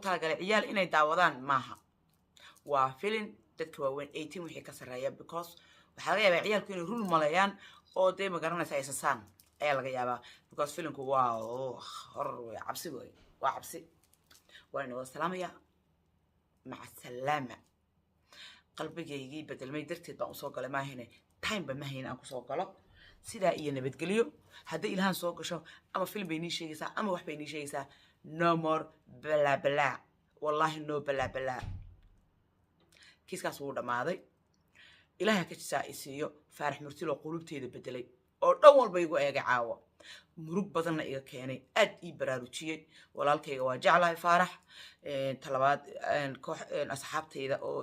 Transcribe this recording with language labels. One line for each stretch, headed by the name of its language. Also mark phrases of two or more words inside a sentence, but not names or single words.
Somali: talagalay ciyaal inay daawadaan maaha waa filim dadka waaweyn 18 wixii ka sarreeya because waxaa laga yaabaa ciyaalku inay run maleeyaan oo dee magaranaysa ay sasaan ayaa laga yaabaa because filimku waa horror wey cabsi wey waa cabsi waa inuu salaamaya maca salaama qalbigaygii bedelmay darteed baan usoo galay maahine time ba mahayn aan kusoo galo sidaa iyo nabadgelyo hadday ilhaan soo gasho ama film bay nii sheegaysaa ama wax bay nii sheegaysaa
English: no more
Somali: bala bala wallahi no bala bala kiiskaas wuu dhammaaday ilaahay ka jisaa isiiyo faarax murtilo qulubteeda bedelay oo dhan walba igu eegay caawa murug badanna iga keenay aad ii baraarujiyey walaalkayga waa jeclahay faarax talabaad koox asxaabtayda oo